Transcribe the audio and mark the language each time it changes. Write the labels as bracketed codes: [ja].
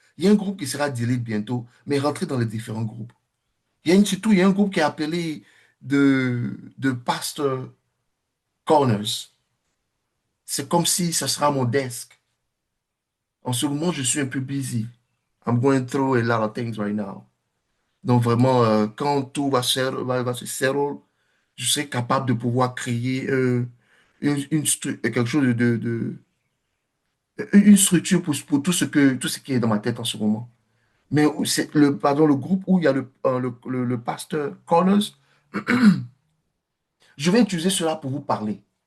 [fr] Il y a un groupe qui sera delete bientôt, mais rentrez dans les différents groupes. Surtout, il y a un groupe qui est appelé de Pastor Corners. C'est comme si ça sera mon desk. En ce moment, je suis un peu busy. [en] I'm going through a lot of things right now. [fr] Donc vraiment, quand tout va se settle, je serai capable de pouvoir créer quelque chose une structure pour tout ce qui est dans ma tête en ce moment. Mais c'est le groupe où il y a le pasteur Connors, je vais utiliser cela pour vous parler.